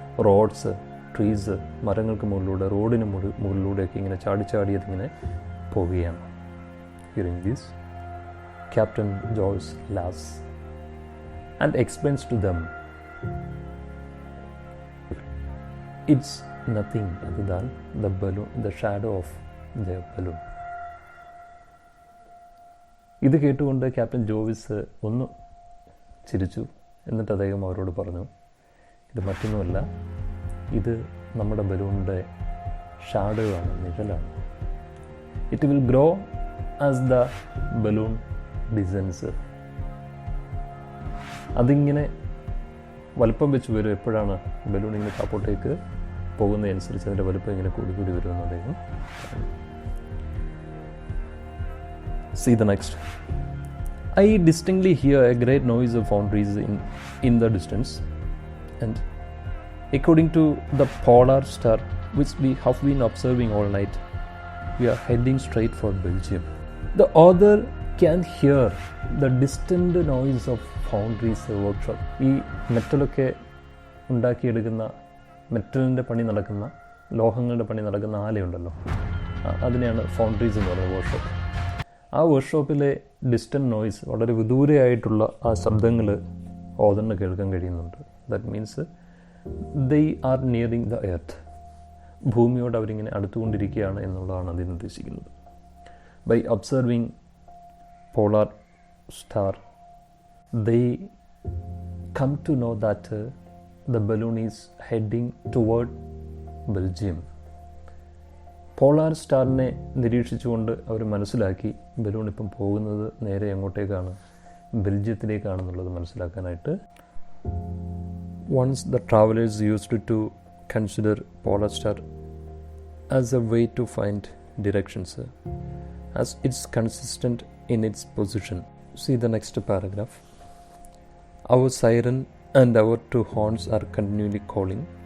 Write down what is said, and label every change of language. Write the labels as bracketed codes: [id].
[ml] Roads, trees, മരങ്ങൾക്ക് മുകളിലൂടെ, റോഡിന് മുകളിലൂടെയൊക്കെ ഇങ്ങനെ ചാടിയതിങ്ങനെ പോവുകയാണ്. [en] Hearing this, captain Joyce laughs and explains to them, it's nothing other than the balloon, the shadow of the balloon. [ml] ഇത് കേട്ടുകൊണ്ട് captain Jovees ഒന്ന് ചിരിച്ചു. എന്നിട്ട് അദ്ദേഹം അവരോട് പറഞ്ഞു, ഇത് മറ്റൊന്നുമല്ല, ഇത് നമ്മുടെ ബലൂണിൻ്റെ ഷാഡോ ആണ്, നിഴലാണ്. [en] It will grow as the balloon descends. [ml] അതിങ്ങനെ വലുപ്പം വെച്ച് വരും. എപ്പോഴാണ് ബലൂൺ ഇങ്ങനെ താപ്പോട്ടേക്ക് പോകുന്നതനുസരിച്ച് അതിൻ്റെ വലുപ്പം ഇങ്ങനെ കൂടി വരുമെന്ന് അദ്ദേഹം. [en] See the next. I distinctly hear a great noise of foundries in the distance, and according to the polar star which we have been observing all night, we are heading straight for Belgium. The author can hear the distant noise of foundries workshop. [ml] ഈ മെറ്റലൊക്കെ ഉണ്ടാക്കിയെടുക്കുന്ന, മെറ്റലിൻ്റെ പണി നടക്കുന്ന, ലോഹങ്ങളുടെ പണി നടക്കുന്ന ആലയുണ്ടല്ലോ, അതിനെയാണ് ഫൗണ്ടറീസ് എന്ന് പറയുന്നത്, workshop. ആ വർക്ക്ഷോപ്പിലെ ഡിസ്റ്റൻറ്റ് നോയ്സ്, വളരെ വിദൂരയായിട്ടുള്ള ആ ശബ്ദങ്ങൾ ഓതറിന് കേൾക്കാൻ കഴിയുന്നുണ്ട്. [en] That means they are nearing the earth. [ml] ഭൂമിയോട് അവരിങ്ങനെ അടുത്തുകൊണ്ടിരിക്കുകയാണ് എന്നുള്ളതാണ് അതിന് ഉദ്ദേശിക്കുന്നത്. [en] By observing polar star, they come to know that the balloon is heading toward Belgium. [ml] Polar സ്റ്റാറിനെ നിരീക്ഷിച്ചുകൊണ്ട് അവർ മനസ്സിലാക്കി ബലൂൺ ഇപ്പം പോകുന്നത് നേരെ എങ്ങോട്ടേക്കാണ്, ബെൽജിയത്തിലേക്കാണെന്നുള്ളത് മനസ്സിലാക്കാനായിട്ട്. [en] Once the travelers used to consider polar star as a way to find directions, as it's consistent in its position. See the next paragraph. Our siren and our two horns are continually calling.